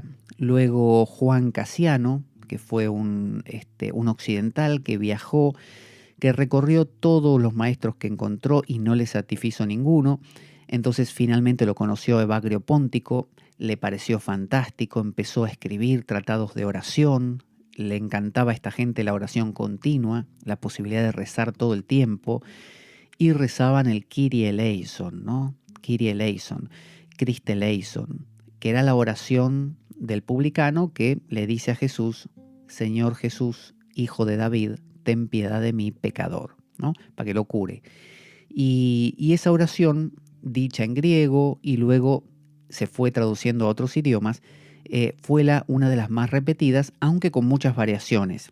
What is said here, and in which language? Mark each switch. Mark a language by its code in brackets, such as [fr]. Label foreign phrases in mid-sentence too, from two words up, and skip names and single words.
[es] Luego Juan Casiano, que fue un occidental que viajó, que recorrió todos los maestros que encontró y no le satisfizo ninguno. Entonces finalmente lo conoció Evagrio Póntico, le pareció fantástico, empezó a escribir tratados de oración, le encantaba a esta gente la oración continua, la posibilidad de rezar todo el tiempo, y rezaban el [el] Κύριε ἐλέησον, [es] ¿no? [el] Κύριε ἐλέησον, Χριστὲ ἐλέησον, [es] que era la oración del publicano que le dice a Jesús: Señor Jesús, hijo de David, ten piedad de mí, pecador, ¿no? Para que lo cure. Y esa oración, dicha en griego y luego se fue traduciendo a otros idiomas, fue una de las más repetidas, aunque con muchas variaciones.